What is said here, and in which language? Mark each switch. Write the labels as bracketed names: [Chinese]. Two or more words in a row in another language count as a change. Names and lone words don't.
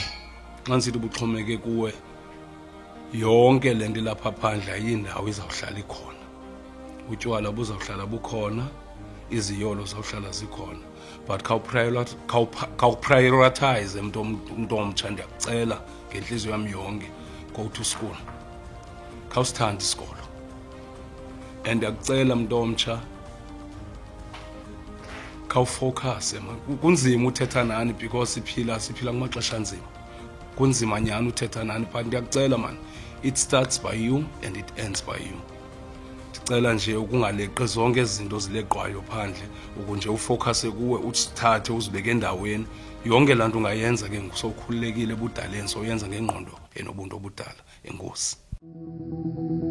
[Xhosa] Xa ndisithi buxhomekeke kuwe, yonke le nto ilapha phandle ayindawo izawuhlala ikhona. Utywala buzawuhlala bukhona, iziyolo zawuhlala zikhona, but khawuprioritize mntu omtsha, ndiyakucela ngenhliziyo yami yonke, [English] go to school, [Xhosa] khawusithande isikolo. And ndiyakucela mntu omtsha, khawufocuse man. Kunzima uthetha nani because siphila kumaxesha anzima, kunzima nyani uthetha nani, but ndiyakucela man, [English] it starts by you and it ends by you. [Xhosa] Ndicela nje ukungaleqi zonke izinto zileqwayo phandle, ukunje ufocuse kuwe, usithathe uzibeke endaweni. Yonke laa nto ungayenza ke ngoku sowukhululekile ebudaleni, soyenza ngengqondo enobuntu obudala. Enkosi.